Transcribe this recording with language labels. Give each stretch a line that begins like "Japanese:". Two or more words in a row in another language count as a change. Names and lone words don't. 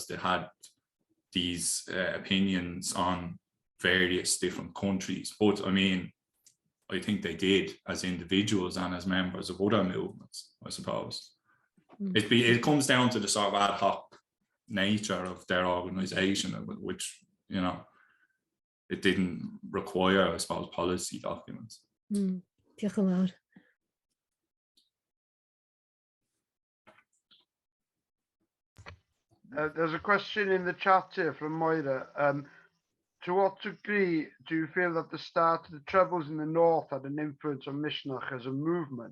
English: They had these opinions on various different countries, but I mean, I think they did as individuals and as members of other movements, I suppose. It comes down to the sort of ad hoc nature of their organisation, which, you know, it didn't require, I suppose, policy documents.
Welsh: Diolch yn fawr.
English: There's a question in the chat here from Moira. To what degree do you feel that the start of the Troubles in the North had an influence on Misneach as a movement?